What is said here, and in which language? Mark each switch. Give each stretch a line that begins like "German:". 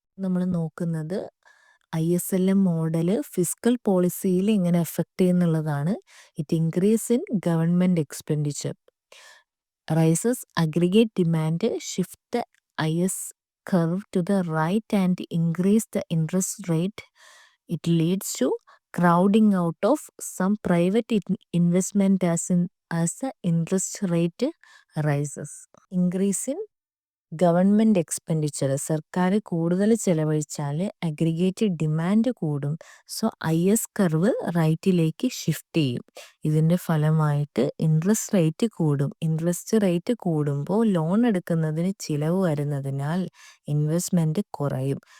Malayalam: നമ്മൾ നോക്കുന്നത് ISLM model fiscal പോളിസിയിൽ എങ്ങനെ effect ചെയ്യുന്നുള്ളതാണ്.
English: It increase in government expenditure, rises aggregate demand, shift IS curve to the right and increase the interest rate. It leads to crowding out of some private investment as the interest rate rises. Increase in government expenditure.
Malayalam: സർക്കാർ കൂടുതൽ ചെലവഴിച്ചാൽ aggregate demand കൂടും. So IS curve റൈറ്റിലേക്ക് shift ചെയ്യും. ഇതിൻ്റെ ഫലമായിട്ട് interest rate കൂടും. Interest rate കൂടുമ്പോൾ loan എടുക്കുന്നതിന് ചിലവ് വരുന്നതിനാൽ ഇൻവെസ്റ്റ്മെൻറ്റ് കുറയും.